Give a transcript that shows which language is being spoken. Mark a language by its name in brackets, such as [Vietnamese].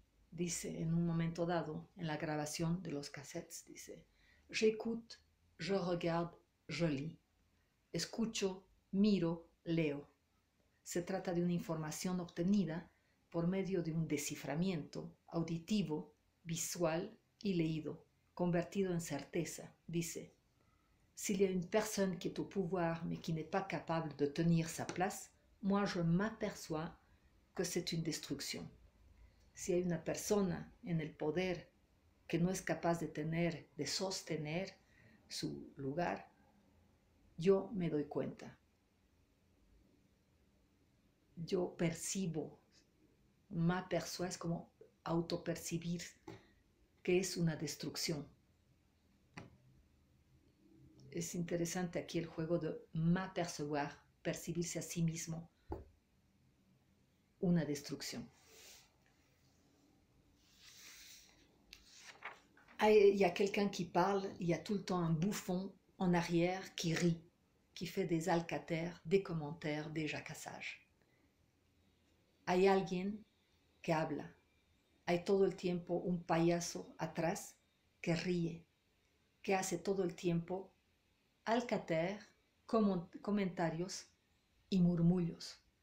[Spanish] Dice en un momento dado, en la grabación de los cassettes, dice, [French] j'écoute, je regarde, je lis. [Spanish] Escucho, miro, leo. Se trata de una información obtenida por medio de un desciframiento auditivo, visual y leído, convertido en certeza. Dice, [French] s'il y a une personne qui est au pouvoir mais qui n'est pas capable de tenir sa place, moi je m'aperçois que c'est une destruction. [Spanish] Si hay una persona en el poder que no es capaz de sostener su lugar, yo me doy cuenta. Yo percibo, m'aperçois es como autopercibir que es una destrucción. Es interesante aquí el juego de m'apercevoir, percibirse a sí mismo, una destrucción. [French] Il y a quelqu'un qui parle, il y a tout le temps un bouffon en arrière qui rit, qui fait des alcaters, des commentaires, des jacassages. [Spanish] Hay alguien que habla, hay todo el tiempo un payaso atrás que ríe, que hace todo el tiempo alcater, comentarios y murmullos.